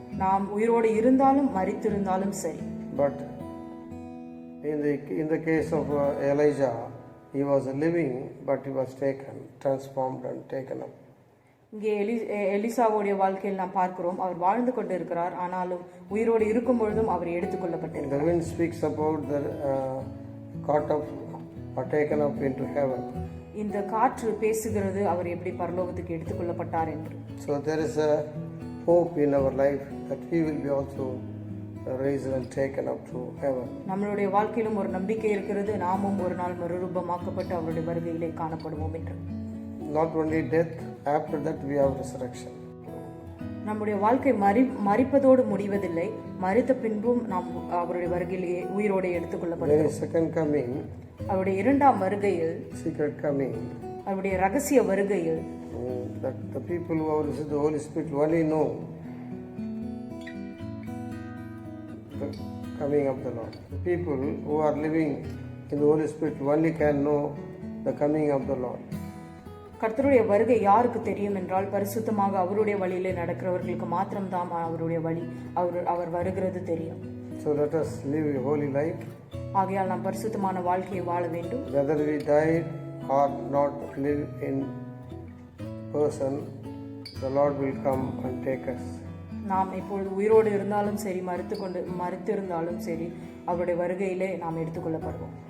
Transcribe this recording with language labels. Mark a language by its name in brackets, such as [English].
[Tamil] நாம் உயிரோடு இருந்தாலும் மரித்திருந்தாலும் சரி. [English] But in the case of Elijah, he was living, but he was taken, transformed and taken up. [Tamil] இங்கே எலிசாவுடைய வாழ்க்கையில் நாம் பார்க்கிறோம், அவர் வாழ்ந்து கொண்டு இருக்கிறார், ஆனாலும் உயிரோடு இருக்கும் பொழுதும் அவர் எடுத்துக்கொள்ளப்பட்டிருக்கிறார். [English] The wind speaks about the caught up or taken up into heaven. [Tamil] இந்த காற்று பேசுகிறது அவர் எப்படி பரலோகத்துக்கு எடுத்துக்கொள்ளப்பட்டார் என்று. [English] So there is a hope in our life that we will be also raised and taken up to heaven. [Tamil] நம்மளுடைய வாழ்க்கையிலும் ஒரு நம்பிக்கை இருக்கிறது, நாமும் ஒரு நாள் மறுரூபமாக்கப்பட்டு அவருடைய வருகையிலே காணப்படுவோம் என்று. [English] Not only death, after that we have resurrection. [Tamil] நம்முடைய வாழ்க்கை மரிப்பதோடு முடிவதில்லை, மரித்த பின்பும் நாம் அவருடைய வருகையிலே உயிரோடு எடுத்துக்கொள்ளப்படுவோம். [English] Second coming, [Tamil] அவருடைய இரண்டாம் வருகையில், [English] secret coming, [Tamil] அவருடைய ரகசிய வருகையில், [English] that the people who have received the Holy Spirit only know the coming of the Lord. The people who are living in the Holy Spirit only can know the coming of the Lord. [Tamil] கர்த்தருடைய வருகை யாருக்கு தெரியும் என்றால், பரிசுத்தமாக அவருடைய வழியிலே நடக்கிறவர்களுக்கு மாத்திரம்தான் அவருடைய வழி, அவர் வருகிறது தெரியும். [English] So let us live a holy life. [Tamil] ஆகையால் நாம் பரிசுத்தமான வாழ்க்கையை வாழ வேண்டும். [English] Whether we died or not live in person, the Lord will come and take us. [Tamil] நாம் இப்பொழுது உயிரோடு இருந்தாலும் சரி, மரித்திருந்தாலும் சரி, அவருடைய வருகையிலே நாம் எடுத்துக்கொள்ளப்படுவோம்.